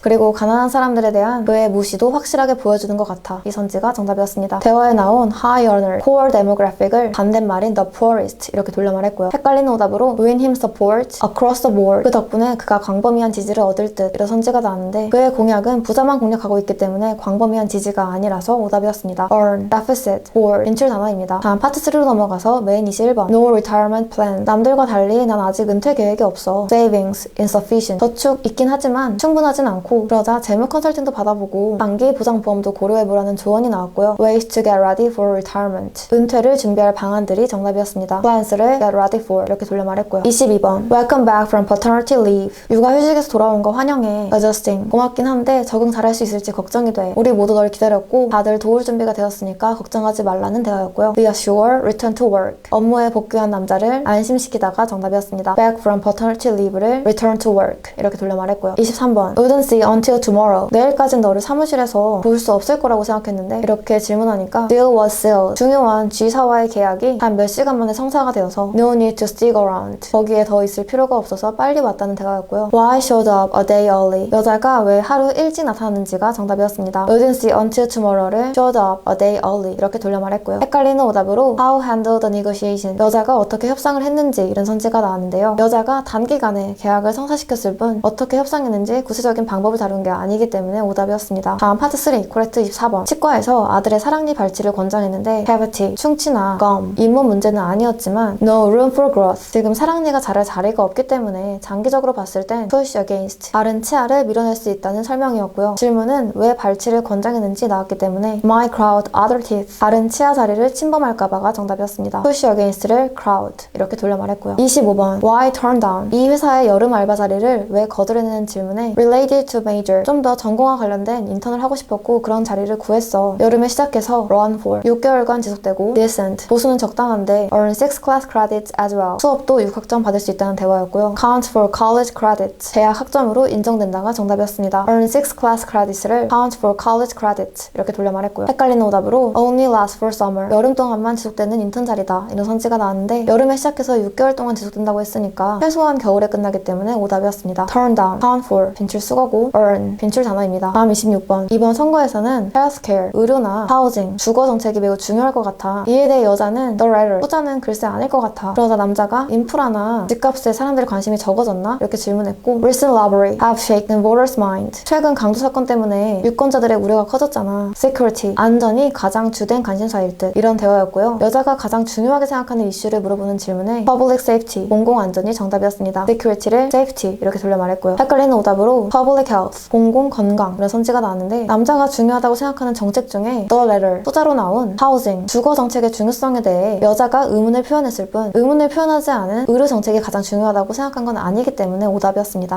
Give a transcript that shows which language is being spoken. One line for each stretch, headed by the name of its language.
Korean: 그리고 가난한 사람들에 대한 그의 무시도 확실하게 보여주는 것 같아. 이 선지가 정답이었습니다. 대화에 나온 high earner, core demographic을 반대말인
English: the poorest
Korean: 이렇게 돌려 말했고요. 헷갈리는 오답으로
English: win him support across the board.
Korean: 그 덕분에 그가 광범위한 지지를 얻을 듯 이런 선지가 나왔는데 그의 공약은 부자만 공략하고 있기 때문에 광범위한 지지가 아니라서 오답이었습니다. earn, deficit, board 인출 단어입니다. 다음 파트 3로 넘어가서 메인 21번 no retirement plan. 남들과 달리 난 아직 은퇴 계획이 없어.
English: savings, insufficient.
Korean: 저축 있긴 하지만 충분하진 않고 그러자 재무 컨설팅도 받아보고 장기 보장보험도 고려해보라는 조언이 나왔고요.
English: ways to get ready for retirement.
Korean: 은퇴를 준비할 방안들이 정답이었습니다. plans를
English: get ready for
Korean: 이렇게 돌려 말했고요. 22번
English: welcome back from paternity leave.
Korean: 육아휴직에서 돌아온 거 환영해.
English: adjusting.
Korean: 고맙긴 한데 적응 잘할 수 있을지 걱정이 돼. 우리 모두 널 기다렸고 다들 도울 준비가 되었으니까 걱정하지 말라는 대화였고요.
English: reassure, return to work.
Korean: 업무에 복귀한 남자를 안심시키다가 정답이었습니다.
English: back from paternity leave
Korean: 를
English: return to work
Korean: 이렇게 돌려 말했고요. 23번
English: wouldn't see until tomorrow.
Korean: 내일까진 너를 사무실에서 볼 수 없을 거라고 생각했는데 이렇게 질문하니까
English: deal was sealed.
Korean: 중요한 G사와의 계약이 단 몇 시간 만에 성사가 되어서
English: no need to stick around.
Korean: 거기에 더 있을 필요가 없어서 빨리 왔다는 대화였고요.
English: Why showed up a day early.
Korean: 여자가 왜 하루 일찍 나타났는지가 정답이었습니다.
English: wouldn't see until tomorrow
Korean: 를
English: showed up a day early
Korean: 이렇게 돌려 말했고요. 헷갈리는 오답으로
English: how handled the negotiation.
Korean: 여자가 어떻게 협상을 했는지 이런 선지가 나왔는데요. 여자가 단기간에 계약을 성사시켰을 뿐 어떻게 협상했는지 구체적인 방법을 다룬 게 아니기 때문에 오답이었습니다. 다음 파트 3 코렉트 24번 치과에서 아들의 사랑니 발치를 권장했는데 cavity, 충치나 gum, 잇몸 문제는 아니었지만
English: no room for growth.
Korean: 지금 사랑니가 자랄 자리가 없기 때문에 장기적으로 봤을 땐
English: push against.
Korean: 마른 치아를 밀어낼 수 있다는 설명이었고요. 질문은 왜 발치를 권장했는지 나왔기 때문에
English: might crowd other teeth.
Korean: 다른 치아 자리를 침범할까봐가 정답이었습니다.
English: push against
Korean: 를 crowd 이렇게 돌려 말했고요. 25번
English: why turn down.
Korean: 이 회사의 여름 알바 자리를 왜 거절했냐는 질문에
English: related to major.
Korean: 좀 더 전공과 관련된 인턴을 하고 싶었고 그런 자리를 구했어. 여름에 시작해서
English: run for
Korean: 6개월간 지속되고 decent. 보수는 적당한데
English: earn 6 class credits as well.
Korean: 수업도 6학점 받을 수 있다는 대화였고요.
English: count for college credits.
Korean: 대학 학점으로 인정된다가 정답이었습니다.
English: earn 6 class credits
Korean: 를
English: count for college credits
Korean: 이렇게 돌려 말했고요. 헷갈리는 오답으로
English: only last for summer.
Korean: 여름 동안만 지속되는 인턴 자리다. 이런 선지가 나왔는데 여름에 시작해서 6개월 동안 지속된다고 했으니까 최소한 겨울에 끝나기 때문에 오답이었습니다.
English: turn down, count for
Korean: 빈출 수거고 earn 빈출 단어입니다. 다음 26번 이번 선거에서는 healthcare, 의료나 housing, 주거 정책이 매우 중요할 것 같아. 이에 대해 여자는
English: the latter,
Korean: 후자는 글쎄 아닐 것 같아. 그러자 남자가 인프라나 집값에 사람들의 관심이 적어졌나? 이렇게 질문했고
English: recent robbery have shaken voters' mind.
Korean: 최근 강도 사건 때문에 유권자들의 우려가 커졌잖아. security, 안전이 가장 주된 관심사일 듯. 이런 대화였고요. 여자가 가장 중요하게 생각하는 이슈를 물어보는 질문에
English: public safety,
Korean: 공공안전이 정답이었습니다. security를 safety 이렇게 돌려 말했고요. 헷갈리는 오답으로
English: public health,
Korean: 공공건강 이런 선지가 나왔는데 남자가 중요하다고 생각하는 정책 중에
English: the latter,
Korean: 후자로 나온 housing, 주거 정책의 중요성에 대해 여자가 의문을 표현했을 뿐 의문을 표현하지 않은 의료 정책이 가장 중요하다고 생각한 건 아니기 때문에 오답이었습니다.